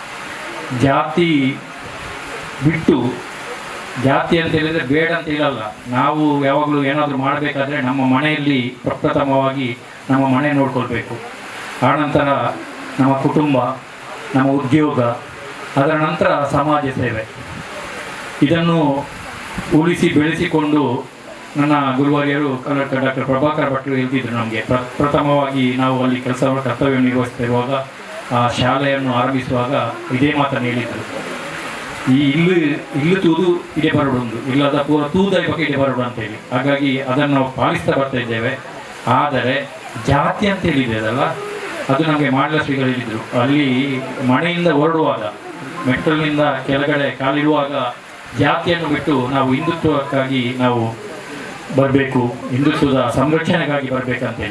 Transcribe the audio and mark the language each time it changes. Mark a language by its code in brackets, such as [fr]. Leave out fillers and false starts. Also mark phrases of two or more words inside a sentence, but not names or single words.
[kn] ಜಾತಿ ಬಿಟ್ಟು, ಜಾತಿ ಅಂತ ಹೇಳಿದರೆ ಬೇಡ ಅಂತ ಹೇಳಲ್ಲ, ನಾವು ಯಾವಾಗಲೂ ಏನಾದರೂ ಮಾಡಬೇಕಾದ್ರೆ ನಮ್ಮ ಮನೆಯಲ್ಲಿ ಪ್ರಪ್ರಥಮವಾಗಿ ನಮ್ಮ ಮನೆ ನೋಡ್ಕೊಳ್ಬೇಕು, ಆನಂತರ ನಮ್ಮ ಕುಟುಂಬ, ನಮ್ಮ ಉದ್ಯೋಗ, ಅದರ ನಂತರ ಸಮಾಜ ಸೇವೆ. ಇದನ್ನು ಉಳಿಸಿ ಬೆಳೆಸಿಕೊಂಡು ನನ್ನ ಗುರುವಾರ್ಯರು ಡಾಕ್ಟರ್ ಪ್ರಭಾಕರ ಭಟ್ರು ಹೇಳ್ತಿದ್ರು ನಮಗೆ. ಪ್ರಥಮವಾಗಿ ನಾವು ಅಲ್ಲಿ ಕರ್ತವ್ಯ ನಿರ್ವಹಿಸ್ತಿರುವಾಗ ಆ ಶಾಲೆಯನ್ನು ಆರಂಭಿಸುವಾಗ ಇದೇ ಮಾತನ್ನು ಹೇಳಿದರು. [tcy] ಈ ಇಲ್ಲು ತೂದು ಇಡೆ ಬರಡುಂದು, ಇಲ್ಲದ ಪೂರ ತೂದೈ ಬಗ್ಗೆ ಇಡೆ ಬರಡು ಅಂತೇಳಿ. [kn] ಹಾಗಾಗಿ ಅದನ್ನು ನಾವು ಪಾಲಿಸ್ತಾ ಬರ್ತಾ ಇದ್ದೇವೆ. ಆದರೆ ಜಾತಿ ಅಂತ ಹೇಳಿದೆಯಲ್ಲ, ಅದು ನಮಗೆ ಮಾಡಲ ಶ್ರೀಗಳು ಹೇಳಿದರು. ಅಲ್ಲಿ ಮನೆಯಿಂದ ಹೊರಡುವಾಗ, ಮೆಟ್ಟಲಿನಿಂದ ಕೆಳಗಡೆ ಕಾಲಿಡುವಾಗ ಜಾತಿಯನ್ನು ಬಿಟ್ಟು ನಾವು ಹಿಂದುತ್ವಕ್ಕಾಗಿ ನಾವು ಬರಬೇಕು, ಹಿಂದುತ್ವದ ಸಂರಕ್ಷಣೆಗಾಗಿ ಬರಬೇಕಂತೇಳಿ.